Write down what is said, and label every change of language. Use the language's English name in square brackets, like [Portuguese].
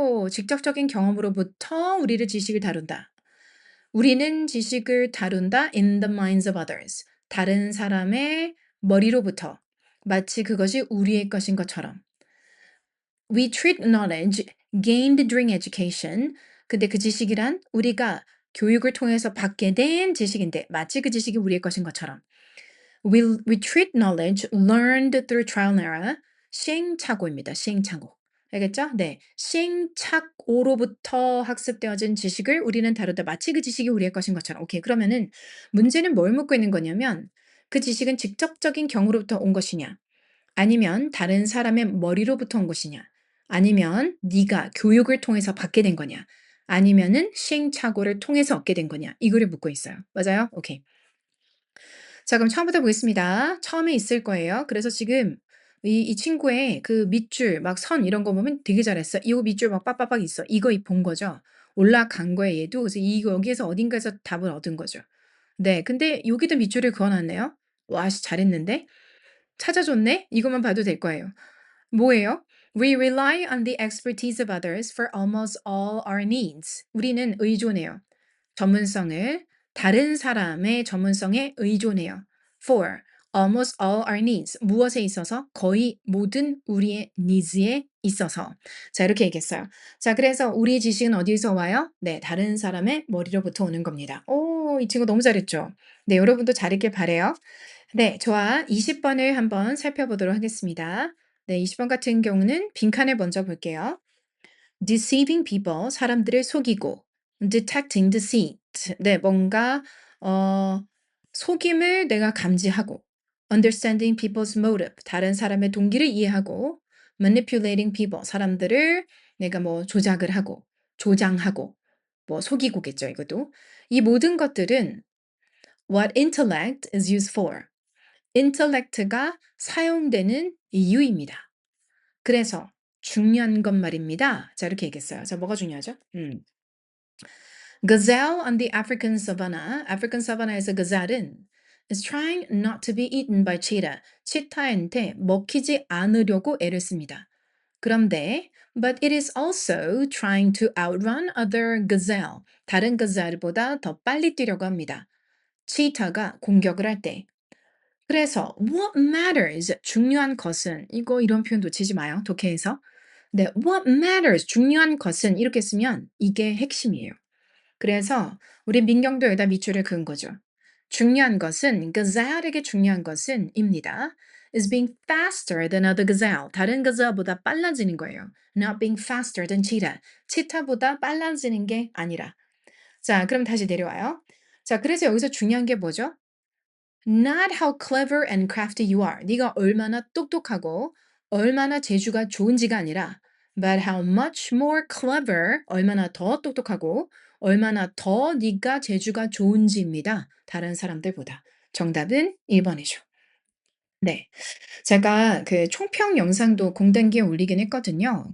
[Korean] 직접적인 경험으로부터 우리를 지식을 다룬다. 우리는 지식을 다룬다 [English] in the minds of others. [Korean] 다른 사람의 머리로부터. 마치 그것이 우리의 것인 것처럼. [English] We treat knowledge gained during education. [Korean] 근데 그 지식이란 우리가 교육을 통해서 받게 된 지식인데 마치 그 지식이 우리의 것인 것처럼. [English] We treat knowledge learned through trial and error. [Korean] 시행착오입니다. 시행착오. 알겠죠? 네. 시행착오로부터 학습되어진 지식을 우리는 다루다 마치 그 지식이 우리의 것인 것처럼. 오케이. 그러면은 문제는 뭘 묻고 있는 거냐면 그 지식은 직접적인 경우로부터 온 것이냐? 아니면 다른 사람의 머리로부터 온 것이냐? 아니면 네가 교육을 통해서 받게 된 거냐? 아니면은 시행착오를 통해서 얻게 된 거냐? 이거를 묻고 있어요. 맞아요? 오케이. 자, 그럼 처음부터 보겠습니다. 처음에 있을 거예요. 그래서 지금 이 친구의 그 밑줄, 막 선 이런 거 보면 되게 잘했어. 이 밑줄 막 빡빡빡 있어. 이거 본 거죠. 올라간 거예요, 얘도. 그래서 여기에서 어딘가에서 답을 얻은 거죠. 네, 근데 여기도 밑줄을 그어놨네요. 와, 씨, 잘했는데? 찾아줬네? 이것만 봐도 될 거예요. 뭐예요? [English] We rely on the expertise of others for almost all our needs. [Korean] 우리는 의존해요. 전문성을 다른 사람의 전문성에 의존해요. [English] For almost all our needs. [Korean] 무엇에 있어서? 거의 모든 우리의 needs에 있어서. 자, 이렇게 얘기했어요. 자, 그래서 우리의 지식은 어디서 와요? 네, 다른 사람의 머리로부터 오는 겁니다. 오, 이 친구 너무 잘했죠? 네, 여러분도 잘했길 바래요. 네, 좋아. 20번을 한번 살펴보도록 하겠습니다. 네, 20번 같은 경우는 빈칸을 먼저 볼게요. [English] deceiving people, [Korean] 사람들을 속이고, [English] detecting deceit, [Korean] 네, 뭔가 속임을 내가 감지하고, [English] understanding people's motive, [Korean] 다른 사람의 동기를 이해하고, [English] manipulating people, [Korean] 사람들을 내가 뭐 조작을 하고, 조장하고, 뭐 속이고겠죠, 이것도. [English] 이 모든 것들은 what intellect is used for. [Korean] intellect가 사용되는 이유입니다. 그래서 중요한 건 말입니다. 자, 이렇게 얘기했어요. 자, 뭐가 중요하죠? [English] Gazelle on the African savanna. African savanna에서 gazelle은 is trying not to be eaten by cheetah. [Korean] 치타한테 먹히지 않으려고 애를 씁니다. [English] 그런데 but it is also trying to outrun other gazelle. [Korean] 다른 gazelle보다 더 빨리 뛰려고 합니다. 치타가 공격을 할 때. 그래서 [English] what matters [Korean] 중요한 것은 이거 이런 표현 놓치지 마요. 독해에서. 네, [English] what matters [Korean] 중요한 것은 이렇게 쓰면 이게 핵심이에요. 그래서 우리 민경도 여기다 밑줄을 그은 거죠. 중요한 것은 gazelle에게 중요한 것은 입니다. [English] is being faster than other gazelle. [Korean] 다른 gazelle보다 빨라지는 거예요. [English] Not being faster than cheetah. [Korean] 치타보다 빨라지는 게 아니라. 자, 그럼 다시 내려와요. 자, 그래서 여기서 중요한 게 뭐죠? [English] Not how clever and crafty you are. [Korean] 네가 얼마나 똑똑하고 얼마나 재주가 좋은지가 아니라 [English] but how much more clever, [Korean] 얼마나 더 똑똑하고 얼마나 더 네가 재주가 좋은지입니다. 다른 사람들보다. 정답은 1번이죠. 네. 제가 그 총평 영상도 공단기에 올리긴 했거든요.